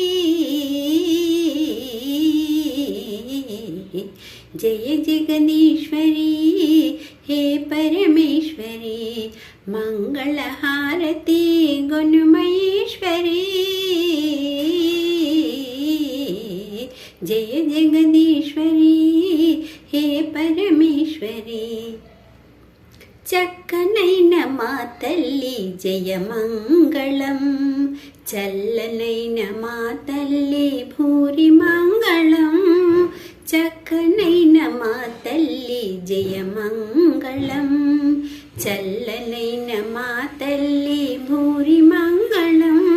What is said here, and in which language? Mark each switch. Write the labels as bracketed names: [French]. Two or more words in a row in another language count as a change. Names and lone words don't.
[Hindi] जय जगदीश्वरी हे परमेश्वरी मंगलहारती गुणमयेश्वरी। जय जगदीश्वरी हे परमेश्वरी। [Telugu] చక్కనైన మా తల్లి జయమంగళం, చల్లనైన మా తల్లి భూరి మంగళం। చక్కనైన మా తల్లి జయమంగళం, చల్లనైన మా తల్లి భూరి మంగళం।